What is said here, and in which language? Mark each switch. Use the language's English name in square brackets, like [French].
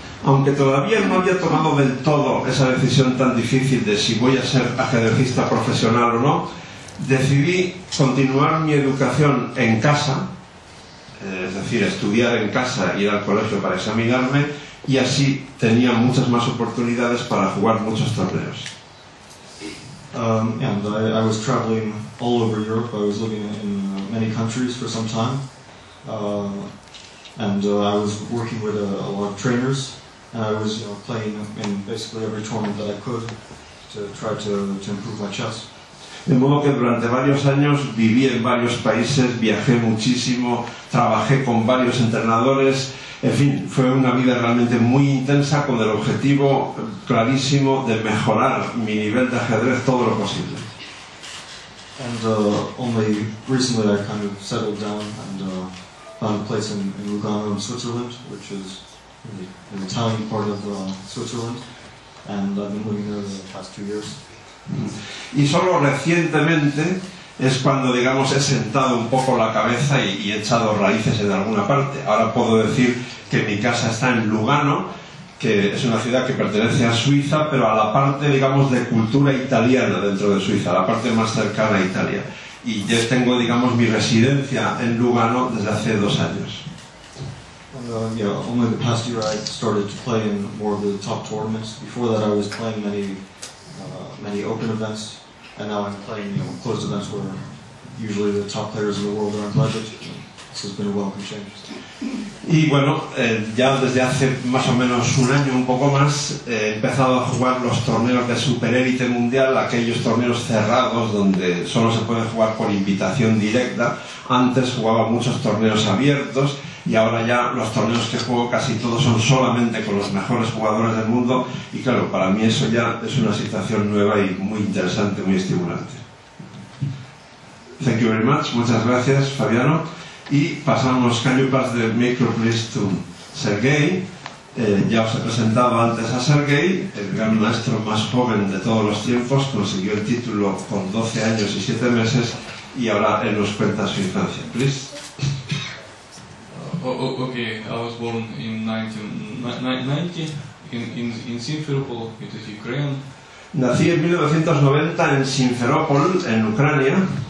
[Spanish] Aunque todavía no había tomado del todo esa decisión tan difícil de si voy a ser ajedrecista profesional o no, decidí continuar mi educación en casa, es decir, estudiar en casa, ir al colegio para examinarme, y así tenía muchas más oportunidades para jugar muchos torneos. [English] And I was traveling all over Europe. I was living in many countries for some time, and I was working with a lot of trainers, and I was playing in basically every tournament that I could to try to improve my chess. [Spanish] De modo que durante varios años viví en varios países, viajé muchísimo, trabajé con varios entrenadores, en fin, fue una vida realmente muy intensa con el objetivo clarísimo de mejorar mi nivel de ajedrez todo lo posible. [English] And only recently I kind of settled down and found a place in Lugano in Switzerland, which is in the Italian part of Switzerland, and I've been living there the past 2 years. [Spanish] Y solo recientemente es cuando, digamos, he sentado un poco la cabeza y he echado raíces en alguna parte. Ahora puedo decir que mi casa está en Lugano, que es una ciudad que pertenece a Suiza, pero a la parte, digamos, de cultura italiana dentro de Suiza, la parte más cercana a Italia. Y ya tengo, digamos, mi residencia en Lugano desde hace 2 años. [English] And, only the past year I started to play in more of the top tournaments. Before that I was playing many open events, and now I'm playing closed events where usually the top players in the world are invited. this has been a welcome change. [Spanish] Y bueno, ya desde hace más o menos un año, un poco más, he empezado a jugar los torneos de superélite mundial, aquellos torneos cerrados donde solo se puede jugar por invitación directa. Antes jugaba muchos torneos abiertos y ahora ya los torneos que juego casi todos son solamente con los mejores jugadores del mundo, y claro, para mí eso ya es una situación nueva y muy interesante, muy estimulante. [English] Thank you very much, [Spanish] muchas gracias, [English] Fabiano. [Spanish] Y pasamos, [English] can you pass the micro please to Sergei? [Spanish] Ya os he presentado antes a Sergei, el gran maestro más joven de todos los tiempos, consiguió el título con 12 años y 7 meses y ahora él nos cuenta su infancia. [English] Please. Okay, I was born in 1990 in Simferopol, it is Ukraine. [Spanish] Nací en 1990 en Simferopol, en Ucrania.